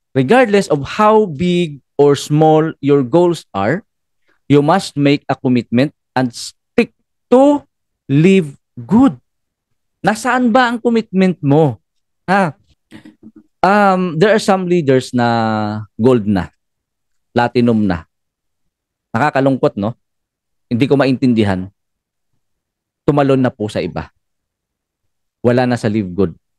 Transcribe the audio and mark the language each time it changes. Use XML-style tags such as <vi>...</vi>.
<en>Regardless of how big or small your goals are, you must make a commitment and stick to live good.</en> <tl>Nasaan ba ang commitment mo?</tl> <en>There are some leaders</en> <tl>na gold na, platinum na. Nakakalungkot, no? Hindi ko maintindihan. Tumalon na po sa iba. Wala na sa live good.</tl>